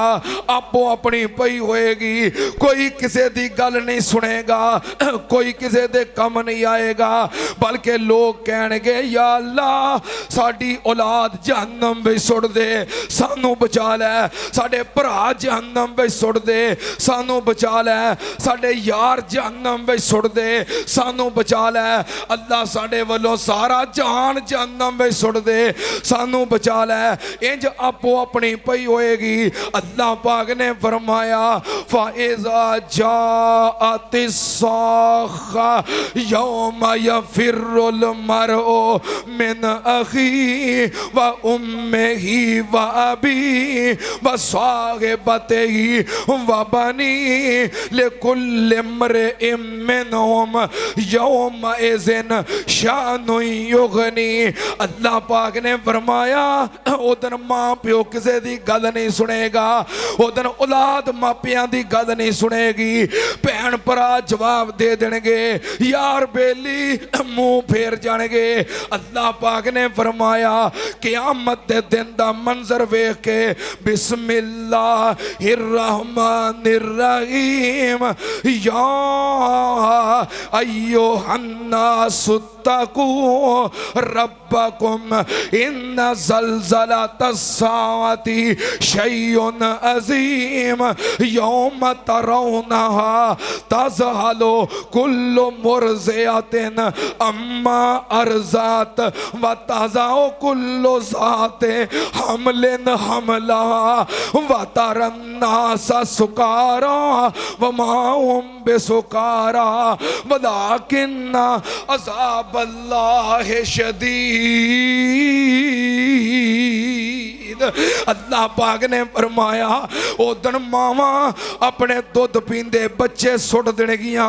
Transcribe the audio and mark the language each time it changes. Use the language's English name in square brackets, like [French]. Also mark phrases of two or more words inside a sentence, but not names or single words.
[Punjabi] آپو اپنی پئی ہوئے گی، کوئی کسے دی گل نہیں سنے گا، کوئی کسے دے کم نہیں آئے گا، بلکہ لوک کہنگے [Arabic] يا الله [Punjabi] ساڈی اولاد جہنم وچ سٹ دے سانوں بچا لے، ساڈے بھرا جہنم وچ سٹ دے سانوں بچا لے، ساڈے یار جہنم وچ سٹ دے سانوں بچا لے، اللہ ساڈے ولوں سارا جہان جہنم وچ سٹ دے سانوں بچا لے. انج آپو اپنی پئی ہوئے گی۔ اللہ پاک نے فرمایا [Arabic] فإذا جاءت الصاخة يوم يفر المرء من أخي وأمه وأبي وصاحبته وبني لكل امرئ منهم يومئذ شأن يغني. [Punjabi] اللہ پاک نے فرمایا اودن ماں پیو کسے دی گل نہیں سنے گا، اودن اولاد ماپیاں دی گل نہیں سنے گی، بھین بھرا جواب دے دینگے، یار بیلی منہ پھیر جانگے. اللہ پاک نے فرمایا قیامت دے دن دا منظر ویکھ کے [Arabic] بسم الله الرحمن الرحيم يا أيها الناس اتقوا ربكم إن زلزلة الساعة شيء عظيم يوم ترونها تذهل كل مرضعة عما أرضعت وتضع كل ذات حمل حملها وترى الناس سكارى وما هم بسكارى ولكن عذاب الله شديد. [Punjabi] اللہ پاک نے فرمایا اودن ماواں اپنے دودھ پیندے بچے سٹ دینگیاں.